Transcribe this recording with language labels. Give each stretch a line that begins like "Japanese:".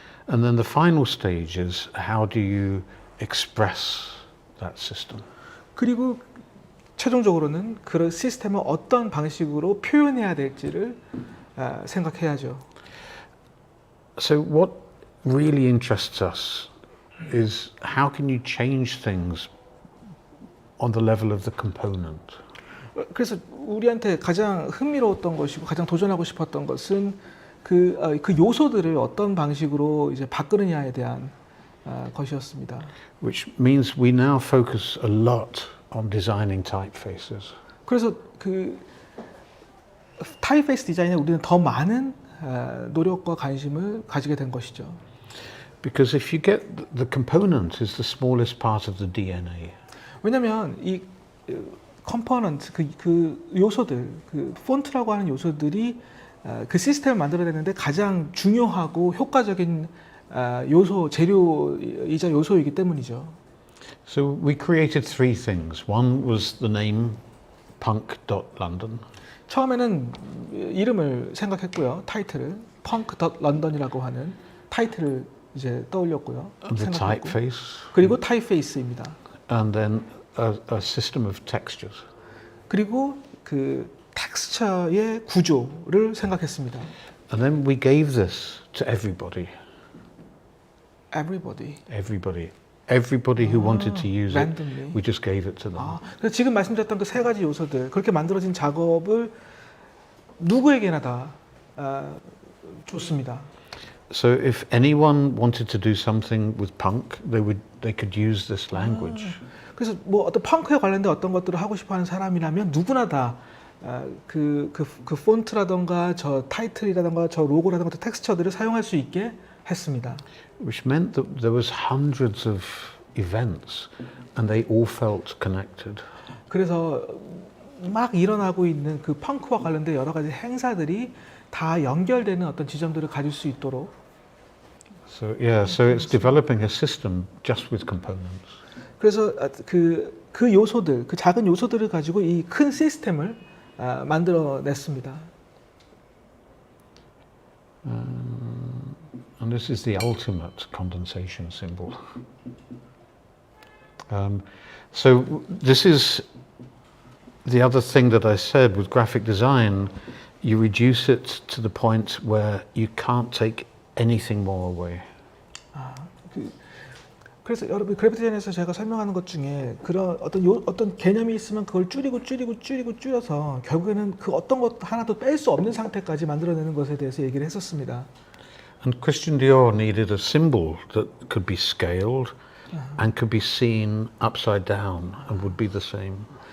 English: And then the final stage is how do you express that system?
Korean: 그리고 최종적으로는 그 시스템을 어떤 방식으로 표현해야 될지를 생각해야죠.
English: So what really interests us is how can you change things on the level of the component?
Korean: 그래서 우리한테 가장 흥미로웠던 것이고 가장 도전하고 싶었던 것은 그 요소들을 어떤 방식으로 이제 바꾸느냐에 대한 것이었습니다.
English: Which means we now focus a lot on designing typefaces.
Korean: 그래서 그 타입페이스 디자인에 우리는 더 많은 노력과 관심을 가지게 된 것이죠.
English: Because if you get the component is the smallest part of the DNA.
Korean: 왜냐하면 이 컴포넌트 그 요소들 그 폰트라고 하는 요소들이 그 시스템을 만들어내는데 가장 중요하고 효과적인 요소 재료이자 요소이기 때문이죠.
English: So we created three things. One was the name punk.london.
Korean: 처음에는 이름을 생각했고요. 타이틀을 punk.london이라고 하는 타이틀을 이제 떠올렸고요.
English: The typeface.
Korean: 그리고 타입페이스입니다.
English: And then a system of textures.
Korean: 그리고 그 텍스처의 구조를 생각했습니다.
English: And then we gave this to everybody. Everybody who wanted to use randomly. it, we just gave it to them.
Korean: 그래서 지금 말씀드렸던 그 세 가지 요소들 그렇게 만들어진 작업을 누구에게나 다 줬습니다.
English: So if anyone wanted to do something with punk, they could use this language.
Korean: 그래서 뭐 어떤 펑크에 관련된 어떤 것들을 하고 싶어하는 사람이라면 누구나 다 그 폰트라던가 저 타이틀이라던가 저 로고라던가 저 텍스처들을 사용할 수 있게 했습니다.
English: Which meant that there was hundreds of events, and they all felt connected.
Korean: 그래서 막 일어나고 있는 그 펑크와 관련된 여러 가지 행사들이 다 연결되는 어떤 지점들을 가질 수 있도록.
English: So it's developing a system just with components.
Korean: 그래서 그 요소들, 그 작은 요소들을 가지고 이 큰 시스템을 만들어냈습니다.
English: And this is the ultimate condensation symbol. So this is the other thing that I said with graphic design. You reduce it to the point where you can't take anything more away.
Korean: 그래서 여러분 그래픽 디자인에서 제가 설명하는 것 중에 그런 어떤 개념이 있으면 그걸 줄여서 결국에는 그 어떤 것 하나도 뺄 수 없는 상태까지 만들어내는 것에 대해서 얘기를 했었습니다.
English: And Christian Dior needed a symbol that could be scaled and could be seen upside down and would be the same.